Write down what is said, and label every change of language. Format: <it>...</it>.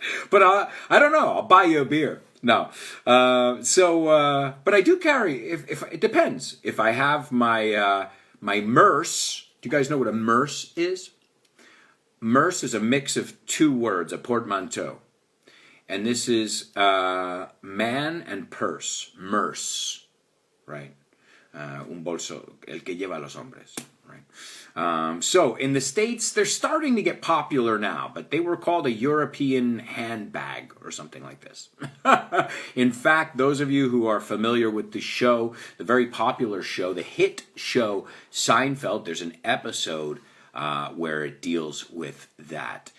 <en>But I don't know. I'll buy you a beer. No. But I do carry, if it depends. If I have my merce, do you guys know what a merce is? Merce is a mix of 2 words, a portmanteau. And this is man and purse, merce, right?</en> <es>Un bolso, el que lleva a los hombres, right?</es> <en>So in the States, they're starting to get popular now, but they were called a European handbag or something like this. In fact, those of you who are familiar with the show, the very popular show, the hit show Seinfeld, there's an episode where it deals with that.</en>